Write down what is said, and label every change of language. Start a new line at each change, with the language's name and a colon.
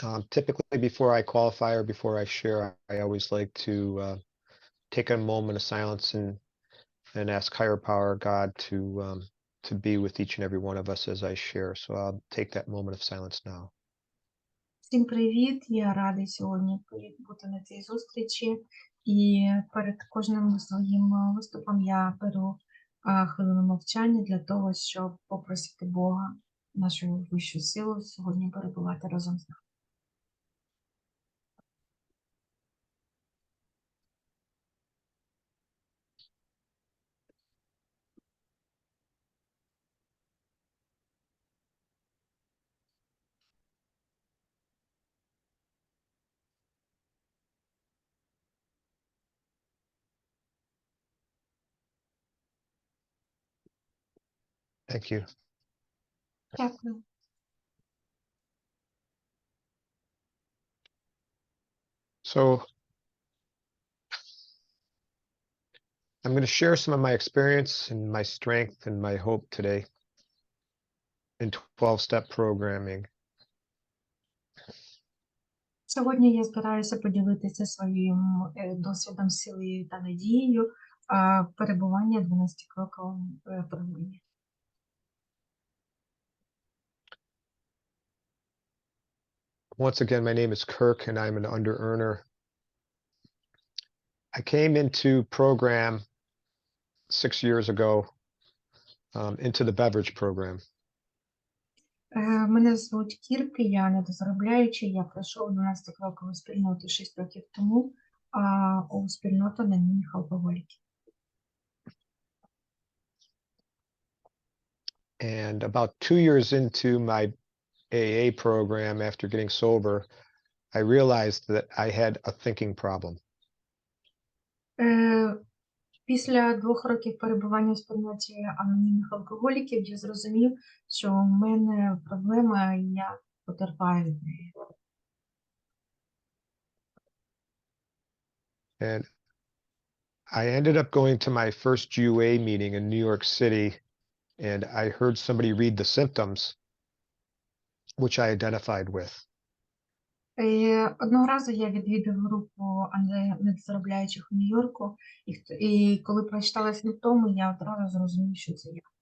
English: Typically, before I qualify or before I share, I always like to take a moment of silence and ask higher power, God, to be with each and every one of us as I share. So I'll take that moment of silence now.
Ukrainian: Всім привіт! Я радий сьогодні бути на цій зустрічі. І перед кожним своїм виступом я беру хвилину мовчання для того, щоб попросити Бога, нашу вищу силу, сьогодні перебувати разом з нами.
English: Thank you.
Ukrainian: Дякую.
English: So I'm going to share some of my experience and my strength and my hope today in 12-step programming.
Ukrainian: Сьогодні я збираюся поділитися своїм досвідом, силою та надією перебування в 12-кроковому програмі.
English: Once again, my name is Kirk and I'm an under-earner. I came into program 6 years ago into the beverage program.
Ukrainian: Мене звуть Кірк, я недозаробляючий, я пройшов 12-крокову спільноту 6 років тому, у спільноту анонімних алкоголіків.
English: And about 2 years into my AA program, after getting sober, I realized that I had a thinking problem.
Ukrainian: Після 2 років перебування в спільноті анонімних алкоголіків я зрозумів, що в мене проблема, і я потерпаю від неї.
English: And I ended up going to my first UA meeting in New York City, and I heard somebody read the symptoms, which I identified with.
Ukrainian: Одного разу я відвідав групу недозаробляючих у Нью-Йорку, і коли прочитала симптоми, я одразу зрозумів, що це я.